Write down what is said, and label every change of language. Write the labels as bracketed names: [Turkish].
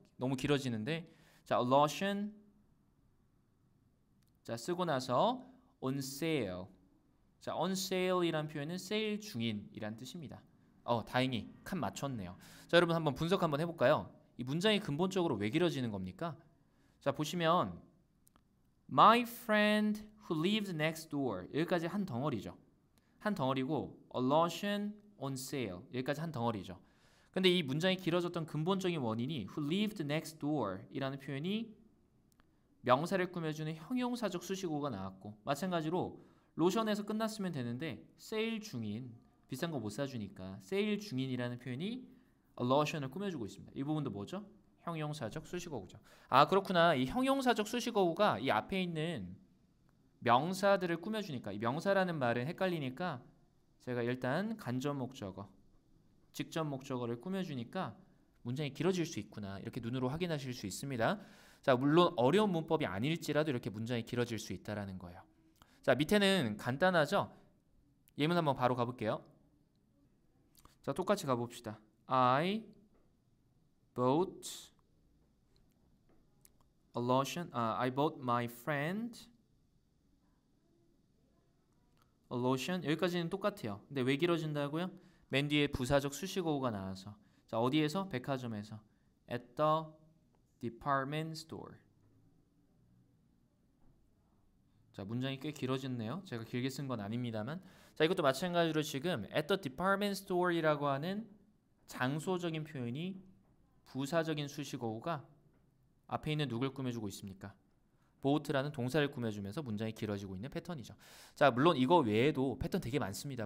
[Korean] 너무 길어지는데 자 [English] a lotion [Korean] 자 쓰고 나서 [English] on sale [Korean] 자 on sale이란 표현은 세일 중인이란 뜻입니다. 다행히 칸 맞췄네요. 자 여러분 한번 분석 한번 해볼까요? 이 문장이 근본적으로 왜 길어지는 겁니까? 자 보시면 [English] My friend who lives next door [Korean] 여기까지 한 덩어리죠. 한 덩어리고 [English] a lotion on sale [Korean] 여기까지 한 덩어리죠. 근데 이 문장이 길어졌던 근본적인 원인이 [English] who lived next door [Korean] 이라는 표현이 명사를 꾸며주는 형용사적 수식어가 나왔고 마찬가지로 로션에서 끝났으면 되는데 세일 중인 비싼 거 못 사주니까 세일 중인이라는 표현이 [English] a lotion [Korean] 을 꾸며주고 있습니다. 이 부분도 뭐죠? 형용사적 수식어구죠. 아 그렇구나. 이 형용사적 수식어구가 이 앞에 있는 명사들을 꾸며주니까 이 명사라는 말은 헷갈리니까 제가 일단 간접 목적어, 직접 목적어를 꾸며주니까 문장이 길어질 수 있구나. 이렇게 눈으로 확인하실 수 있습니다. 자 물론 어려운 문법이 아닐지라도 이렇게 문장이 길어질 수 있다라는 거예요. 자 밑에는 간단하죠? 예문 한번 바로 가볼게요. 자 똑같이 가봅시다. [English] I bought a lotion. I bought my friend a lotion. [Korean] 여기까지는 똑같아요. 근데 왜 길어진다고요? 맨 뒤에 부사적 수식어가 나와서. 자, 어디에서? 백화점에서. [English] at the department store. [Korean] 자, 문장이 꽤 길어졌네요. 제가 길게 쓴 건 아닙니다만. 자, 이것도 마찬가지로 지금 [English] at the department store [Korean] 이라고 하는 장소적인 표현이 부사적인 수식어가 앞에 있는 누굴 꾸며주고 있습니까? 보트라는 동사를 꾸며주면서 문장이 길어지고 있는 패턴이죠. 자, 물론 이거 외에도 패턴 되게 많습니다.